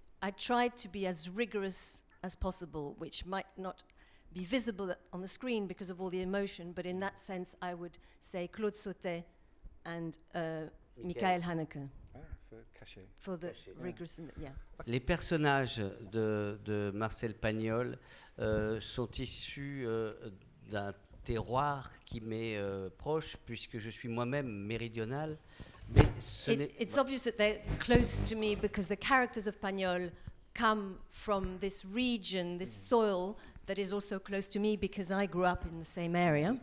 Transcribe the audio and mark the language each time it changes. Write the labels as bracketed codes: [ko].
[en] I tried to be as rigorous as possible, which might not be visible on the screen because of all the emotion, but in that sense I would say Claude Sautet and Michael Haneke For Cachet. for the Cachet, yeah. rigorous, yeah. [fr] Les personnages de Marcel Pagnol sont issus d'un terroir qui m'est proche, puisque je suis moi-même méridional. Mais [en] It's obvious that they're close to me because the characters of Pagnol come from this region, this soil that is also close to me because I grew up in the same area.